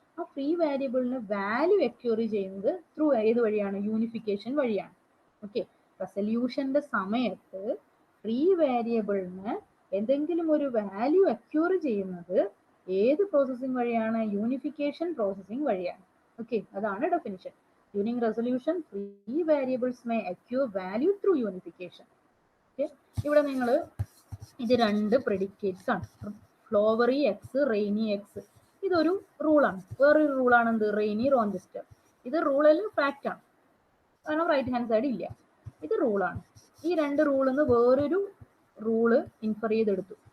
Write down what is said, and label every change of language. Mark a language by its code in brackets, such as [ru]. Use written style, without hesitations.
[ml] ആ ഫ്രീ വേരിയബിളിന് value acquire ചെയ്യുന്നത് ത്രൂ ഏത് വഴിയാണ്, യൂണിഫിക്കേഷൻ വഴിയാണ്. ഓക്കെ, റെസൊല്യൂഷന്റെ സമയത്ത് ഫ്രീ വേരിയബിളിന് എന്തെങ്കിലും ഒരു വാല്യൂ അക്യൂർ ചെയ്യുന്നത് ഏത് പ്രോസസ്സിംഗ് വഴിയാണ്, യൂണിഫിക്കേഷൻ പ്രോസസ്സിംഗ് വഴിയാണ്. ഓക്കെ, അതാണ് definition. [en] During resolution, free variables may acquire value through unification. [ml] Okay, ഇവിടെ നിങ്ങൾ ഇത് രണ്ട് പ്രെഡിക്കേറ്റ്സ് ആണ്, ഫ്ലോവറി എക്സ്, റെയിനി എക്സ്. ഇതൊരു റൂളാണ്. വേറൊരു റൂളാണ് എന്ത്, റെയിനി റോഞ്ചസ്റ്റർ. ഇത് റൂളിൽ ഫാക്റ്റ് ആണ്, കാരണം റൈറ്റ് ഹാൻഡ് സൈഡ് ഇല്ല. ഇത് റൂളാണ്. ഈ രണ്ട് റൂളിൽ നിന്ന് വേറൊരു റൂള് ഇൻഫർ ചെയ്തെടുത്തു.